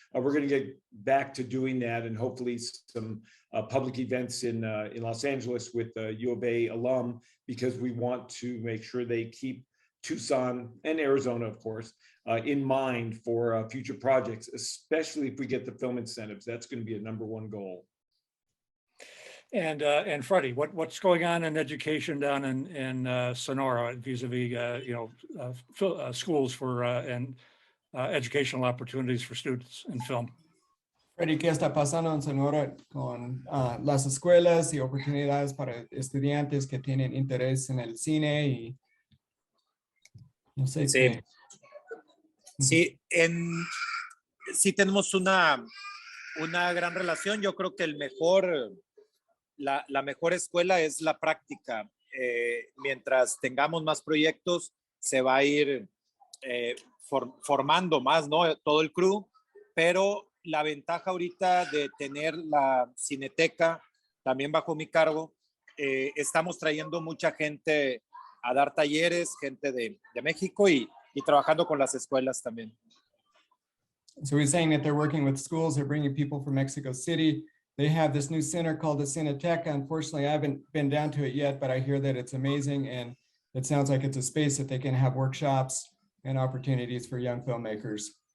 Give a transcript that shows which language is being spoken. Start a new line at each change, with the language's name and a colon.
English: We're going to get back to doing that, and hopefully some public events in Los Angeles with U of A alum, because we want to make sure they keep Tucson and Arizona, of course, in mind for future projects, especially if we get the film incentives. That's going to be a #1 goal. And Freddie, what's going on in education down in Sonora vis-a-vis schools for and educational opportunities for students in film?
Spanish: Freddy, ¿qué está pasando en Sonora con las escuelas y oportunidades para estudiantes que tienen interés en el cine? Y no sé Sí. qué. Sí, sí tenemos una gran relación. Yo creo que la mejor escuela es la práctica. Mientras tengamos más proyectos, se va a ir formando más, ¿no? Todo el crew, pero la ventaja ahorita de tener la Cineteca también bajo mi cargo, estamos trayendo mucha gente a dar talleres, gente de México y trabajando con las escuelas también.
English: So he's saying that they're working with schools, they're bringing people from Mexico City. They have this new center called the Cineteca. Unfortunately, I haven't been down to it yet, but I hear that it's amazing, and it sounds like it's a space that they can have workshops and opportunities for young filmmakers.